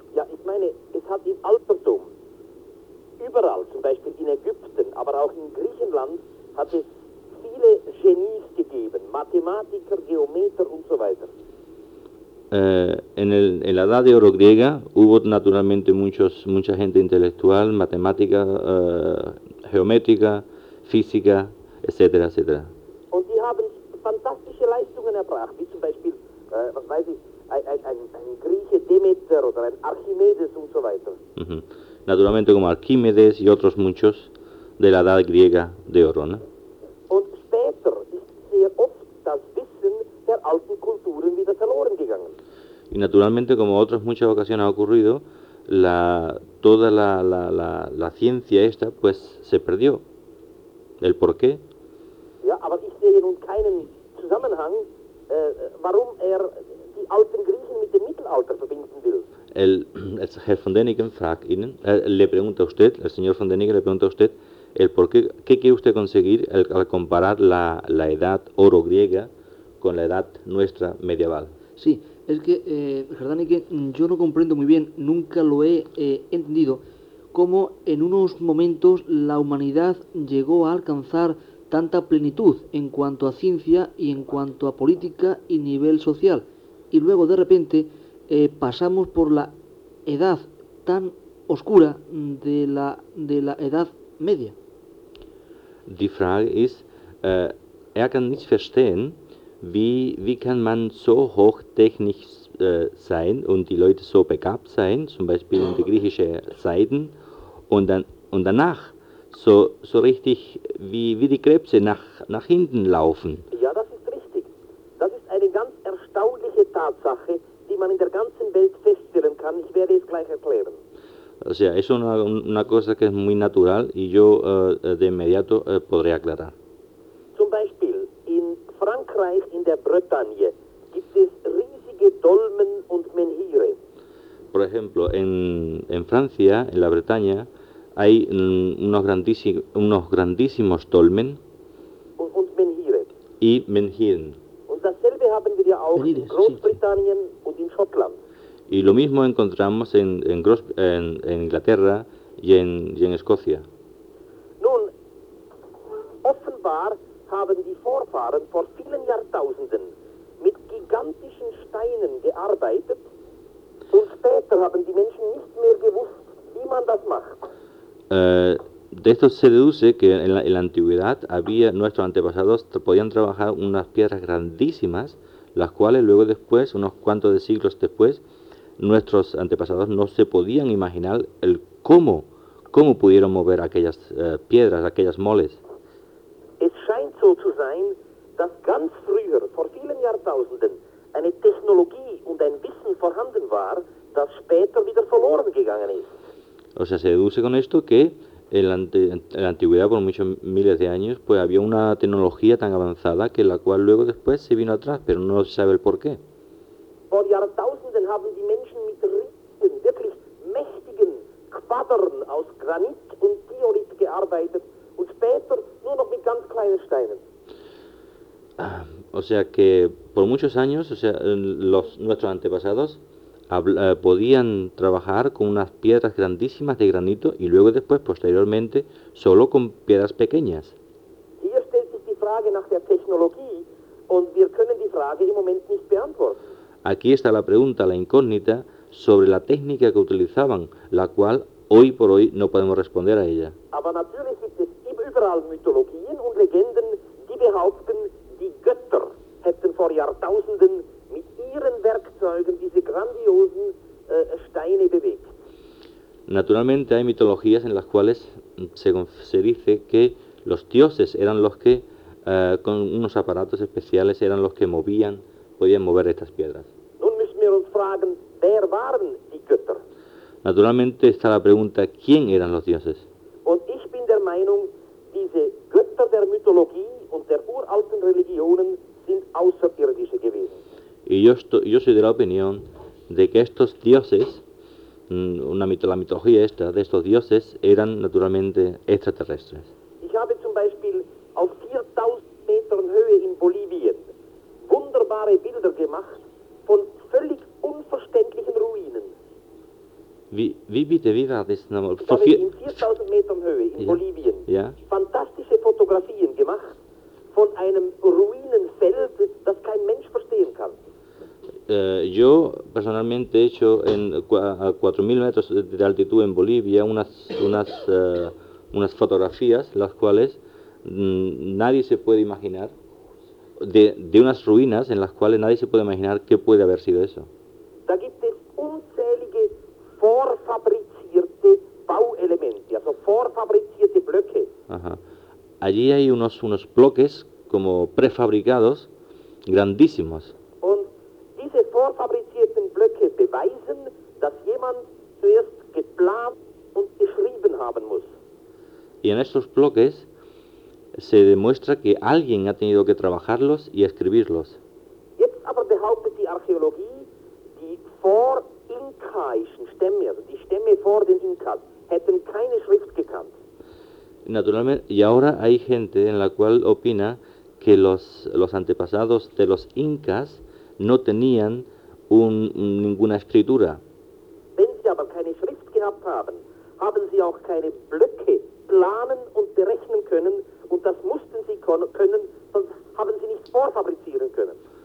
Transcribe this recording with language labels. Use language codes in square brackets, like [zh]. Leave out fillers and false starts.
[de] Ja, ich meine, es hat im Altertum überall, zum Beispiel in Ägypten, aber auch in Griechenland, hat es viele Genies gegeben, Mathematiker, Geometer und so weiter. [es] En la edad de oro griega hubo naturalmente mucha gente intelectual, matemática, geométrica, física, etcétera, etcétera. [de] Und die haben fantastische Leistungen erbracht, wie zum Beispiel ein Grieche Demeter oder ein Archimedes und so weiter. Mm-hmm. [es] Naturalmente como Archimedes y otros muchos de la edad griega de oro, ¿no? [de] Und später ist sehr oft das Wissen der alten Kulturen wieder verloren gegangen. [es] Y naturalmente, como otras muchas ocasiones ha ocurrido, toda la ciencia esta pues se perdió. ¿El por qué? [de] Ja, aber ich sehe nun keinen Zusammenhang, warum die alten Griechen mit dem Mittelalter verbinden will. [es] El Herr von Däniken fragt Ihnen, le pregunta a usted, el señor von Däniken le pregunta a usted, el por qué, ¿qué quiere usted conseguir al comparar la edad oro griega con la edad nuestra medieval? Sí, es que, Herr Däniken, yo no comprendo muy bien, nunca lo he entendido, cómo en unos momentos la humanidad llegó a alcanzar tanta plenitud en cuanto a ciencia y en cuanto a política y nivel social. Y luego, de repente, pasamos por la edad tan oscura de la Edad Media. [de] Die Frage ist, kann nicht verstehen, wie kann man so hochtechnisch sein und die Leute so begabt sein, zum Beispiel in die griechische Zeiten, und danach so richtig wie die Krebse nach hinten laufen. Ja, das ist richtig. Das ist eine ganz erstaunliche Tatsache, die man in der ganzen Welt feststellen kann. Ich werde es gleich erklären. [es] O sea, es una cosa que es muy natural y yo de inmediato podré aclarar. [de] Zum Beispiel, in Frankreich, in der Bretagne, gibt es riesige Dolmen und Menhire. [es] Por ejemplo, en Francia, en la Bretaña, hay unos grandísimos dolmen [de] und Menhire. [es] Y menhiren. [de] Und dasselbe haben wir ja auch Menhire, in Großbritannien, sí. Und in Schottland. [es] Y lo mismo encontramos en Inglaterra y en Escocia. [de] Nun, offenbar haben die Vorfahren vor vielen Jahrtausenden mit gigantischen Steinen gearbeitet und später haben die Menschen nicht mehr gewusst, wie man das macht. [es] De esto se deduce que en la antigüedad había nuestros antepasados podían trabajar unas piedras grandísimas, las cuales luego después, unos cuantos de siglos después, nuestros antepasados no se podían imaginar el cómo pudieron mover aquellas piedras, aquellas moles. [de] Es scheint so zu sein, dass ganz früher, vor vielen Jahrtausenden, eine Technologie und ein Wissen vorhanden war, das später wieder verloren gegangen ist. [es] O sea, se deduce con esto que en la antigüedad, por muchos miles de años, pues había una tecnología tan avanzada que la cual luego después se vino atrás, pero no se sabe el por qué. [de] Por Jahrtausenden haben die Menschen mit riesigen, wirklich mächtigen Quadern aus Granit und Diorit gearbeitet und später nur noch mit ganz kleinen Steinen. [es] O sea que por muchos años, o sea, nuestros antepasados podían trabajar con unas piedras grandísimas de granito y luego después, posteriormente, solo con piedras pequeñas. [de] Hier stellt sich die Frage nach der Technologie und wir können die Frage im Moment nicht beantworten. [es] Aquí está la pregunta, la incógnita, sobre la técnica que utilizaban, la cual hoy por hoy no podemos responder a ella. [de] Aber natürlich gibt es überall Mythologien und Legenden, die behaupten, die Götter hätten vor Jahrtausenden mit ihren Werkzeugen diese grandiosen Steine bewegt. [es] Naturalmente hay mitologías en las cuales se dice que los dioses eran los que, con unos aparatos especiales, eran los que movían, podían mover estas piedras. [de] Nun müssen wir uns fragen, wer waren die Götter? [es] Naturalmente está la pregunta, ¿quién eran los dioses? [de] Und ich bin der Meinung, diese Götter der Mythologie und der uralten Religionen sind außerirdische gewesen. [es] Y yo soy de la opinión de que estos dioses, la mitología esta de estos dioses, eran naturalmente extraterrestres. [de] Ich habe zum Beispiel auf 4000 Metern Höhe in Bolivien wunderbare Bilder gemacht von völlig unverständlichen Ruinen. Wie war das nochmal? Ich habe in 4000 Metern Höhe in Bolivien fantastische Fotografien gemacht von einem Ruinenfeld, das kein Mensch verstehen kann. [es] Yo personalmente he hecho en 4.000 metros de altitud en Bolivia unas fotografías, las cuales nadie se puede imaginar, de unas ruinas en las cuales nadie se puede imaginar qué puede haber sido eso. [de] Da gibt es unzählige vorfabrizierte Bauelemente, also vorfabrizierte Blöcke. Ajá. [es] Allí hay unos bloques como prefabricados grandísimos. [de] Vorfabrizierten Blöcke beweisen, dass jemand zuerst geplant und geschrieben haben muss. [es] Y en estos bloques se demuestra que alguien ha tenido que trabajarlos y escribirlos. [de] Jetzt aber behauptet die Archäologie, die vor-inkaischen Stämme, also die Stämme vor den Inkas, hätten keine Schrift gekannt. [es] Naturalmente, y ahora hay gente en la cual opina que los antepasados de los Incas no tenían ninguna escritura. [de] Wenn sie aber keine Schrift gehabt haben, haben sie auch keine Blöcke planen und berechnen können, und das mussten sie können, sonst haben sie nicht vorfabrizieren können.